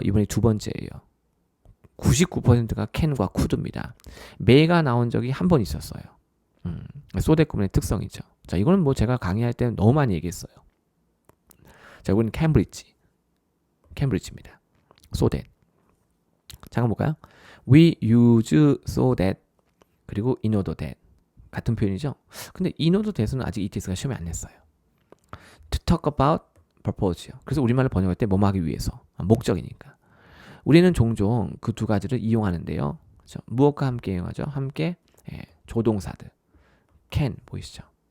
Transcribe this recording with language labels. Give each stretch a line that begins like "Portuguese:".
Korean: 이번에 2번째예요. 99%가 can과 could입니다. may가 나온 적이 한 번 있었어요. 소댓구문의 특성이죠. 자, 이거는 뭐 제가 강의할 때는 너무 많이 얘기했어요. 자, 이거는 캠브리지입니다. so that. 잠깐 볼까요?
English: We use so that
Korean: 그리고
English: in order that
Korean: 같은 표현이죠. 근데 in order that은 아직 ETS가 시험에 안 냈어요.
English: To talk about purpose요.
Korean: 그래서 우리말로 번역할 때 뭐뭐 하기 위해서 목적이니까. 우리는 종종 그 두 가지를 이용하는데요. 그렇죠? 무엇과 함께 이용하죠? 함께 조동사들. can 보이시죠?